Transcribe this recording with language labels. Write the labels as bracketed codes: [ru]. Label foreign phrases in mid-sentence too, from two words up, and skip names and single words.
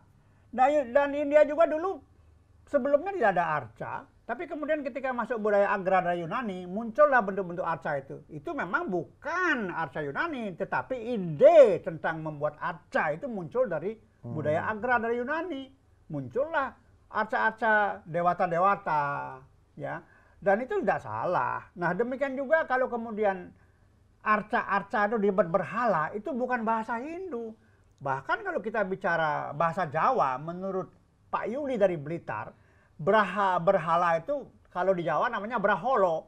[id] Dan India juga dulu sebelumnya tidak ada arca, tapi kemudian ketika masuk budaya agraria Yunani, muncullah bentuk-bentuk arca itu. Itu memang bukan arca Yunani, tetapi ide tentang membuat arca itu muncul dari budaya agraria Yunani. Muncullah arca-arca dewata-dewata, ya. Dan itu tidak salah. Nah, demikian juga kalau kemudian arca-arca itu dibuat berhala, itu bukan bahasa Hindu. Bahkan kalau kita bicara bahasa Jawa, menurut Pak Yuli dari Blitar, berhala itu kalau di Jawa namanya braholo.